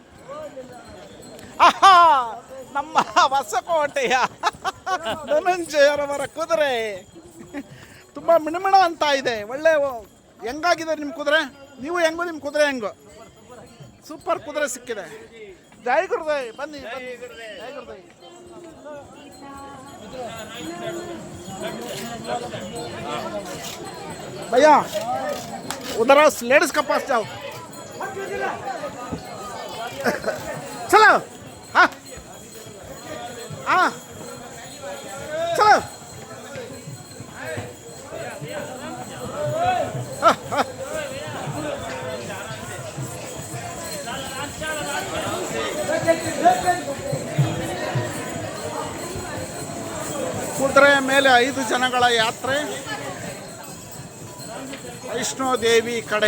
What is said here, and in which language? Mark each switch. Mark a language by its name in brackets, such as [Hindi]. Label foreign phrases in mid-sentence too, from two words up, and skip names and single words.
[Kannada] ಆಹಾ, ನಮ್ಮ ಹೊಸಕೋಟೆಯ ಧನಂಜಯರವರ ಕುದುರೆ ತುಂಬ ಮಿಣಮಿಣ ಅಂತ ಇದೆ. ಒಳ್ಳೆ ಹೆಂಗಾಗಿದೆ ನಿಮ್ಮ ಕುದುರೆ? ನೀವು ಹೆಂಗು, ನಿಮ್ಮ ಕುದುರೆ ಹೆಂಗು? ಸೂಪರ್ ಕುದುರೆ ಸಿಕ್ಕಿದೆ. ಜೈ ಗುರುದೇವ್. ಬನ್ನಿ ಬನ್ನಿ. ಜೈ ಗುರುದೇವ್. [Hindi] भैया उधर लेडीज का पास जाओ. चलो. हाँ हाँ चलो. हाँ हाँ. [Kannada] ಕುದುರೆ ಮೇಲೆ 5 ಜನಗಳ ಯಾತ್ರೆ ವೈಷ್ಣೋದೇವಿ ಕಡೆ.